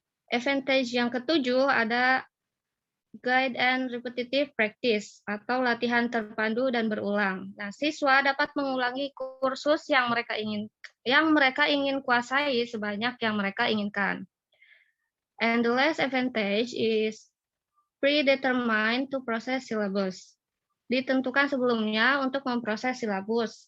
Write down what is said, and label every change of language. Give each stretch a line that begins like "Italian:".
Indonesian: Advantage yang ketujuh ada
English: guide and repetitive practice
Indonesian: atau latihan terpadu dan berulang. Nah, siswa dapat mengulangi kursus yang mereka ingin kuasai sebanyak yang mereka inginkan.
English: And the last advantage is predetermined to process syllabus.
Indonesian: Ditentukan sebelumnya untuk memproses silabus.